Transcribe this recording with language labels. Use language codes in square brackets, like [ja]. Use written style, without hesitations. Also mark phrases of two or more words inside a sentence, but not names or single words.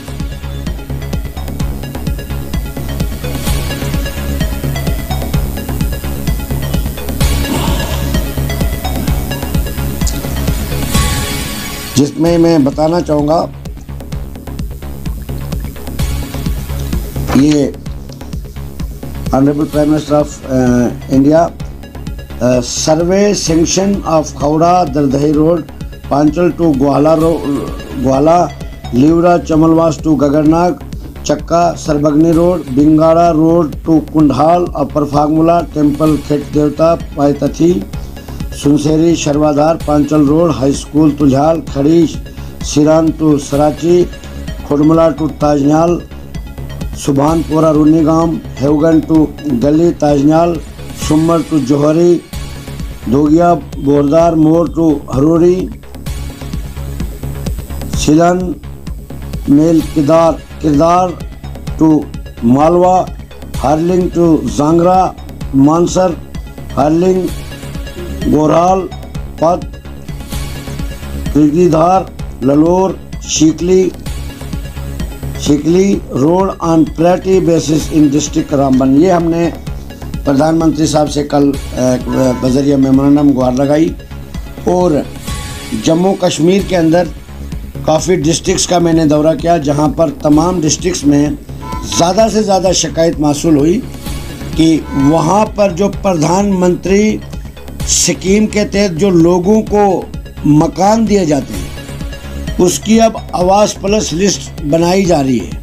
[hi] जिसमें मैं बताना चाहूँगा, ये [en] Honourable Prime Minister of India survey sanction of Khauda Dardahi road, Panchal to Gwala, Leevra Chamalwas to Gagarnag, Chakka Sarbagni road, Bingada road to Kundal, upper Phagmula temple Khet Devta Paytathi, Sunseri Sharvadhar Panchal road, high school Tujhal, Khari Siran to Sarachi, Khudmula to Tajnal, Subhanpura Runigam, Hevgan to Gali Tajnal, Sumar to Johri, Dhogiya Bordar Mor to Harori, Silan Mel Kirdar to Malwa, Harling to Jangra, Mansar, Harling Goral, Pad, Kirgidhar, Lalor, Shikli road on priority basis in district Ramban. [hi] ये हमने प्रधानमंत्री साहब से कल बजरिया मेमोरेंडम गुहार लगाई। और जम्मू कश्मीर के अंदर काफ़ी डिस्ट्रिक्ट्स का मैंने दौरा किया, जहां पर तमाम डिस्ट्रिक्ट्स में ज़्यादा से ज़्यादा शिकायत मासूल हुई कि वहां पर जो प्रधानमंत्री स्कीम के तहत जो लोगों को मकान दिए जाते हैं, उसकी अब आवास [en] plus list [hi] बनाई जा रही है।